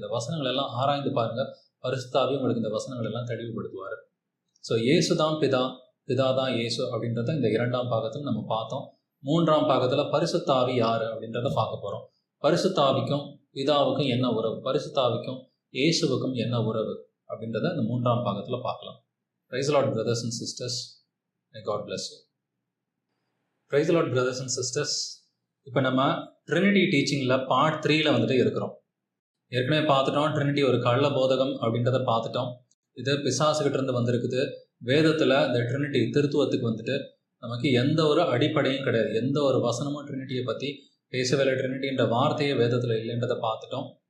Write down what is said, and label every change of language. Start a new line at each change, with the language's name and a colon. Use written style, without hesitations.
Tamil: இந்த வசனங்கள் எல்லாம் ஆராய்ந்து பாருங்க, பரிசுத்தாவி உங்களுக்கு இந்த வசனங்கள் எல்லாம் தெளிவுபடுத்துவார். ஸோ இயேசு தான் பிதா, பிதா தான் இயேசு அப்படின்றத இந்த 2ஆம் பாகத்தில் நம்ம பார்த்தோம். 3ஆம் பாகத்தில் பரிசுத்தாவி யார் அப்படின்றத பார்க்க போகிறோம். பரிசுத்தாவிக்கும் பிதாவுக்கும் என்ன உறவு, பரிசுத்தாவிக்கும் இயேசுவுக்கும் என்ன உறவு அப்படின்றத இந்த 3ஆம் பாகத்தில் பார்க்கலாம்.
English: Praise the Lord, brothers and sisters. May God bless you. Praise the Lord, brothers and sisters.
Tamil: இப்போ நம்ம ட்ரினிட்டி டீச்சிங்கில் பார்ட் 3ல் வந்துட்டு இருக்கிறோம். ஏற்கனவே பார்த்துட்டோம், ட்ரினிட்டி ஒரு கள்ள போதகம் அப்படின்றத பார்த்துட்டோம். இது பிசாசுகிட்ட இருந்து வந்திருக்குது. வேதத்தில் இந்த ட்ரினிட்டி திருத்துவத்துக்கு வந்துட்டு நமக்கு எந்த ஒரு அடிப்படையும் கிடையாது. எந்த ஒரு வசனமும் ட்ரினிட்டியை பற்றி பேசவேலை. ட்ரினிட்டின்ற வார்த்தையே வேதத்தில் இல்லைன்றதை பார்த்துட்டோம்.